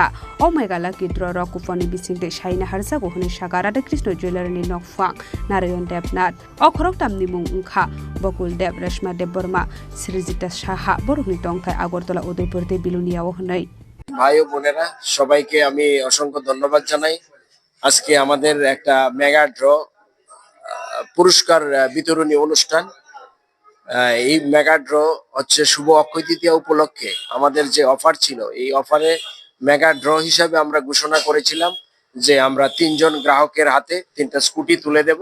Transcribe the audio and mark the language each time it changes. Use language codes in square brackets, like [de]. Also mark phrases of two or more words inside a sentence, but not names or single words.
[trp] O megalaki draw ro kuponi bisingte shaina harsa go hune shaka Radhakrishna Jewelry ni nokphang Narayan Devnath. O khorok tamni mung unkha Bokul Dev Reshma Dev Burma Srijita Shaha borukni tongthai Agartala Udaipurte bilunia o hunai. [bn] ভাই ও বোনেরা সবাইকে আমি অসংখ্য ধন্যবাদ জানাই। আজকে আমাদের একটা [en] mega draw [bn] পুরস্কার বিতরণী অনুষ্ঠান। এই [en] mega draw [bn] হচ্ছে শুভ অক্ষয় তৃতীয়া উপলক্ষে আমাদের যে অফার ছিল এই অফারে [en] mega draw [bn] হিসাবে আমরা ঘোষণা করেছিলাম যে আমরা 3 জন গ্রাহকের হাতে 3টা স্কুটি তুলে দেব।